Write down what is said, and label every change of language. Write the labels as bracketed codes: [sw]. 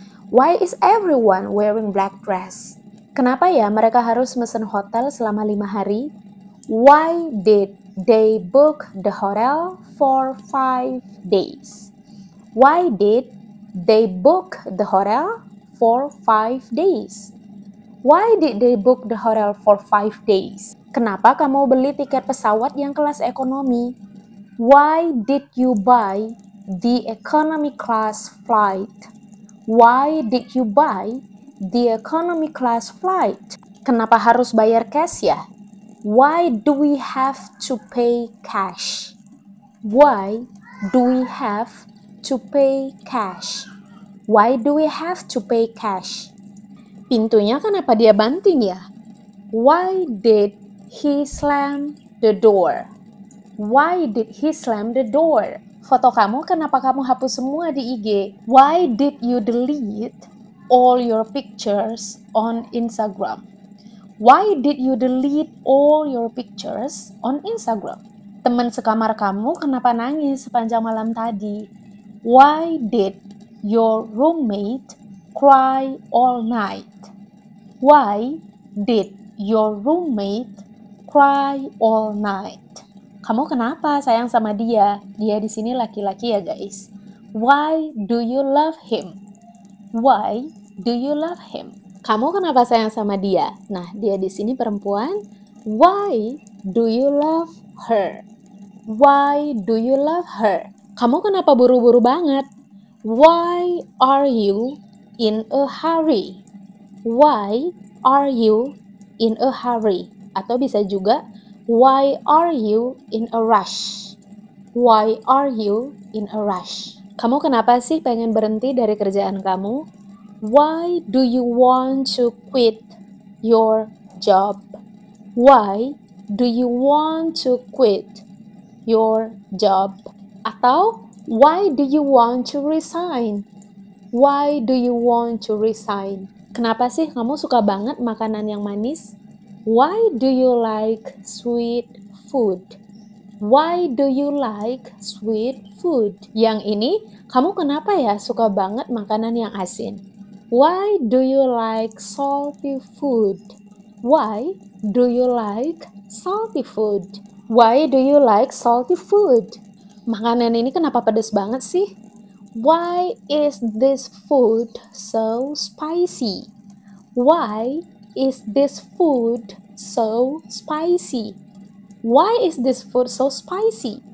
[en] Why is everyone wearing black dress? [id] Kenapa ya mereka harus mesen hotel selama 5 hari? [en] Why did they book the hotel for 5 days? Why did they book the hotel for 5 days? Why did they book the hotel for 5 days? [id] Kenapa kamu beli tiket pesawat yang kelas ekonomi? [en] Why did you buy the economy class flight? Why did you buy the economy class flight? [id] Kenapa harus bayar cash ya? [en] Why do we have to pay cash? Why do we have to pay cash? Why do we have to pay cash? [id] Pintunya kenapa dia banting ya? [en] Why did he slam the door? Why did he slam the door? [id] Foto kamu kenapa kamu hapus semua di IG? [en] Why did you delete all your pictures on Instagram? Why did you delete all your pictures on Instagram? [id] Teman sekamar kamu kenapa nangis sepanjang malam tadi? [en] Why did your roommate cry all night? Why did your roommate cry all night? [id] Kamu kenapa sayang sama dia? Dia di sini laki-laki ya guys. [en] Why do you love him? Why do you love him? [id] Kamu kenapa sayang sama dia? Nah, dia di sini perempuan. [en] Why do you love her? Why do you love her? [id] Kamu kenapa buru-buru banget? [en] Why are you in a hurry? Why are you in a hurry? [id] Atau bisa juga, [en] why are you in a rush? Why are you in a rush? [id] Kamu kenapa sih pengen berhenti dari kerjaan kamu? [en] Why do you want to quit your job? Why do you want to quit your job? [id] Atau, [en] why do you want to resign? Why do you want to resign? [id] Kenapa sih kamu suka banget makanan yang manis? [en] Why do you like sweet food? Why do you like sweet food? [id] Yang ini, kamu kenapa ya suka banget makanan yang asin? [en] Why do you like salty food? Why do you like salty food? Why do you like salty food? [id] Makanan ini kenapa pedas banget sih? [en] Why is this food so spicy? Why is this food so spicy? Why is this food so spicy?